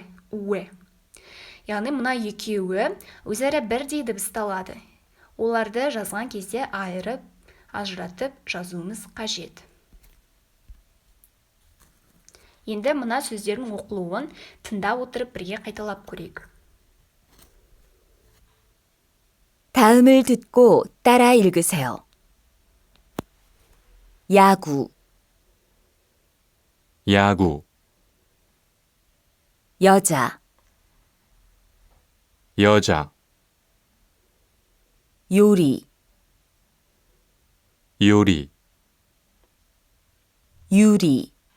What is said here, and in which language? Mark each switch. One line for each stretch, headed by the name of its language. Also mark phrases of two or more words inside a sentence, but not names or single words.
Kazakh: Яғни мына екеуі өзара бірдей дыбысталады. Оларды жазған кезде айырып, ажыратып жазуымыз қажет. Енді мына сөздердің оқылуын тыңдап отырып бірге қайталап көрейік.
Korean: 다음을 듣고 따라 읽으세요. 야구, 여자, 요리, 유리,